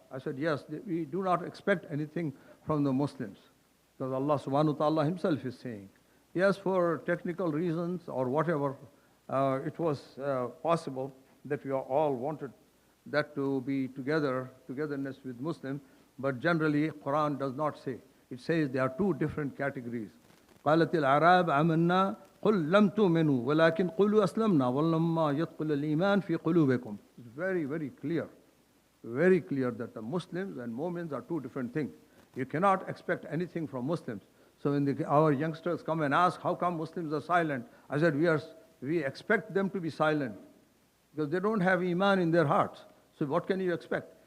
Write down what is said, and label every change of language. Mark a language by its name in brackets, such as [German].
[English] I said, yes, we do not expect anything from the Muslims, because Allah subhanahu wa ta'ala himself is saying, yes, for technical reasons or whatever, it was possible that we all wanted that to be togetherness with Muslims, but generally Quran does not say. It says there are two different categories. [Arabic] قالت الأعراب آمنا قل لم تؤمنوا ولكن قولوا أسلمنا ولما يدخل الإيمان في قلوبكم. [English] It's very, very clear that the Muslims and Mu'mins are two different things. You cannot expect anything from Muslims. So when our youngsters come and ask, how come Muslims are silent? I said, we expect them to be silent, because they don't have Iman in their hearts. So what can you expect?